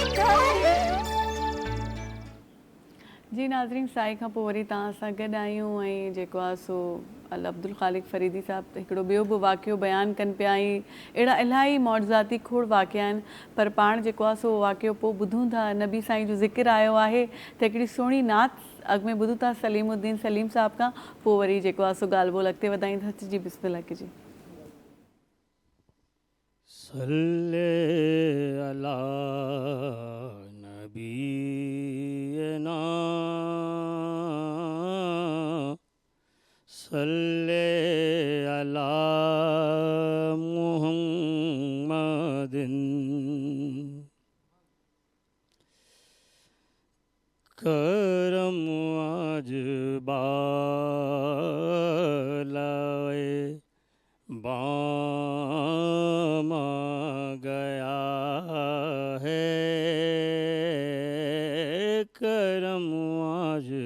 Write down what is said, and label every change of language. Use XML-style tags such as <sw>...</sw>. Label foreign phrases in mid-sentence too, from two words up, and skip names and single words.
<sd>जी नाज़रीन, साईं खां पोइ वरी तव्हां सां गॾु आहियूं ऐं जेको आहे सो अल अब्दुल ख़ालिक फ़रीदी साहिबु हिकिड़ो ॿियो बि वाक़ियो बयानु कनि पिया ऐं अहिड़ा इलाही मौज़ाती खोड़ वाक़िया आहिनि, पर पाण जेको आहे सो वाक़ियो पोइ ॿुधूं था। नबी साईं जो ज़िक्र आयो आहे त हिकिड़ी सुहिणी नात अॻु में ॿुधूं था सलीमुद्दीन सलीम साहिब खां, पोइ वरी जेको आहे सो ॻाल्हि ॿोल अॻिते वधाईंदासीं।</sd> <ur>جی بسم اللہ کیجیے.</ur> <ar>صل على نبينا صل على محمد</ar> <ur>کرم آج بالائے باما گیا ہے، کرم آج</ur>